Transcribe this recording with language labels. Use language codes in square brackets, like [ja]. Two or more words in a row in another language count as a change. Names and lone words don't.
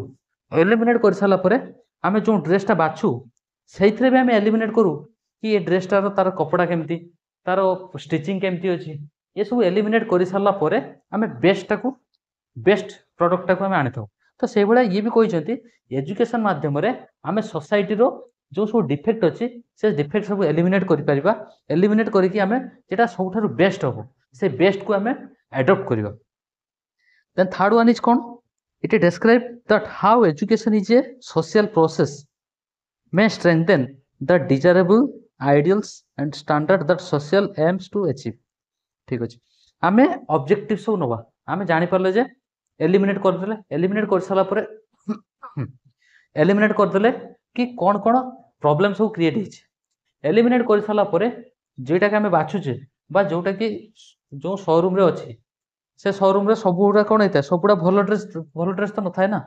[or] ଏଲିମିନେଟ୍ କରିସାରିଲା ପରେ ଆମେ ଯେଉଁ ଡ୍ରେସ୍ଟା ବାଛୁ ସେଇଥିରେ ବି ଆମେ ଏଲିମିନେଟ୍ କରୁ କି ଏ ଡ୍ରେସ୍ଟାର ତାର କପଡ଼ା କେମିତି, ତାର ଷ୍ଟିଚିଂ କେମିତି ଅଛି, ଏସବୁ ଏଲିମିନେଟ୍ କରିସାରିଲା ପରେ ଆମେ ବେଷ୍ଟ ପ୍ରଡକ୍ଟଟାକୁ ଆମେ ଆଣିଥାଉ। ତ ସେଇଭଳିଆ ଇଏ ବି କହିଛନ୍ତି ଏଜୁକେସନ ମାଧ୍ୟମରେ ଆମେ ସୋସାଇଟିର ଯେଉଁ ସବୁ ଡିଫେକ୍ଟ ଅଛି ସେ ଡିଫେକ୍ଟ ସବୁ ଏଲିମିନେଟ୍ କରିପାରିବା। ଏଲିମିନେଟ୍ କରିକି ଆମେ যেটা ସବୁଠାରୁ ବେଷ୍ଟ ହବ ସେ ବେଷ୍ଟକୁ ଆମେ ଆଡପ୍ଟ କରିବା। [en] then third one is କ'ଣ? It describes that how education is a social process may strengthen the desirable ideals and standard that social aims to achieve. [or] ଠିକ ଅଛି, ଆମେ ଅବଜେକ୍ଟିଭ ସବୁ ନବା। ଆମେ ଜାଣିପାରିଲେ ଯେ ଏଲିମିନେଟ୍ କରିସାରିଲା ପରେ ଏଲିମିନେଟ୍ କରିଦେଲେ କି କ'ଣ କ'ଣ ପ୍ରୋବ୍ଲେମ ସବୁ କ୍ରିଏଟ୍ ହେଇଛି। ଏଲିମିନେଟ୍ କରିସାରିଲା ପରେ ଯେଉଁଟାକି ଆମେ ବାଛୁଛେ ବା ଯେଉଁଟାକି ଯେଉଁ ସୋରୁମ୍ରେ ଅଛି ସେ ସୋରୁମ୍ରେ ସବୁଗୁଡ଼ା କ'ଣ ହେଇଥାଏ, ସବୁଗୁଡ଼ା ଭଲ ଡ୍ରେସ୍ ତ ନଥାଏ ନା।